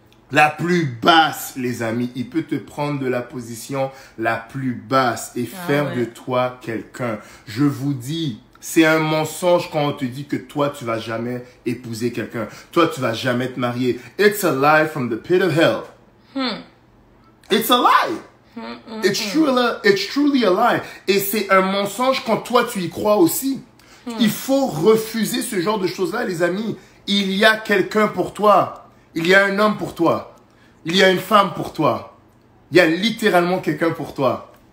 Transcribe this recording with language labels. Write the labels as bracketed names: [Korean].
[French] La plus basse, les amis. Il peut te prendre de la position la plus basse et faire de toi quelqu'un. Je vous dis, c'est un mensonge quand on te dit que toi, tu vas jamais épouser quelqu'un. Toi, tu vas jamais te marier. [English] It's a lie from the pit of hell. It's a lie. It's truly a lie. [French] Et c'est un mensonge quand toi, tu y crois aussi. Il faut refuser ce genre de choses-là, les amis. Il y a quelqu'un pour toi. Il y a un homme pour toi. Il y a une femme pour toi. Il y a littéralement quelqu'un pour toi.